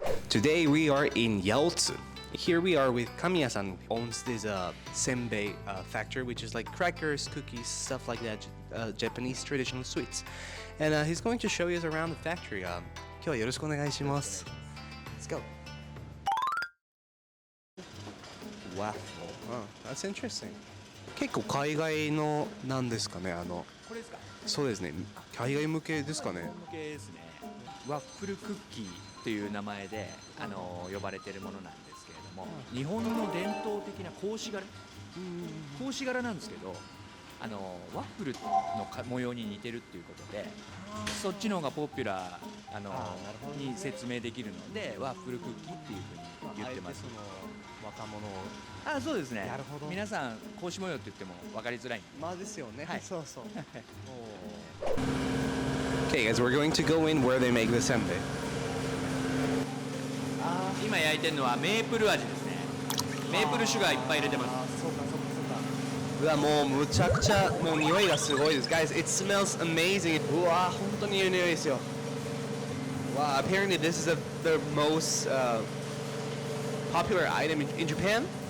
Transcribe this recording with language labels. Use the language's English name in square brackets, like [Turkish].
[English] Today we are in Yaotsu. Here we are with Kamiya-san, who owns this senbei factory, which is like crackers, cookies, stuff like that, Japanese traditional sweets. And he's going to show you around the factory. [Japanese] 今日はよろしくお願いします。 [English] Let's go. Waffle. Oh, that's interesting. [Japanese] 結構海外のなんですかね、これですか？そうですね。海外向けですかね。向けですね。ワッフルクッキーという名前で呼ばれているものなんですけれども、日本の伝統的な格子柄なんですけど、ワッフルの模様に似てるっていうことで、そっちの方がポピュラーに説明できるので、ワッフルクッキーっていうふうに言ってます。若者を。あ、そうですね。なるほど。皆さん格子模様って言っても分かりづらい。まあですよね。はい。そうそう。 [English] Okay, guys, we're going to go in where they make the senbei. [Japanese] 今焼いてるのはメープル味ですね。メープルシュガーいっぱい入れてます。そうかそうかそうか。うわ、もうむちゃくちゃもう匂いがすごいです。 [English] Guys, it smells amazing. [Japanese] うわ、本当にいい匂いですよ。 [English] Wow, apparently this is the most popular item in Japan.